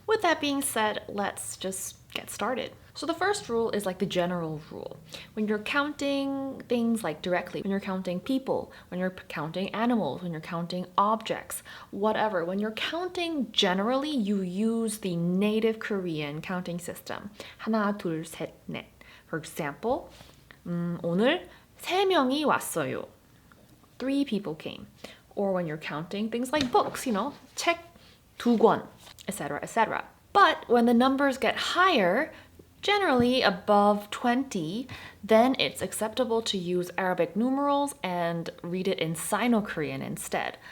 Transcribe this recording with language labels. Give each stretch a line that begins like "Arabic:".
English: With that being said, let's just get started. So the first rule is like the general rule. When you're counting things directly, when you're counting people, when you're counting animals, when you're counting objects, whatever, when you're counting generally, you use the native Korean counting system.
Korean: 하나, 둘, 셋, 넷.
English: For example,
Korean: 오늘 3명이 왔어요.
English: 3 people came. Or when you're counting things like books,
Korean: 책 2권,
English: etc., etc. But when the numbers get higher, generally above 20, then it's acceptable to use Arabic numerals and read it in Sino-Korean instead.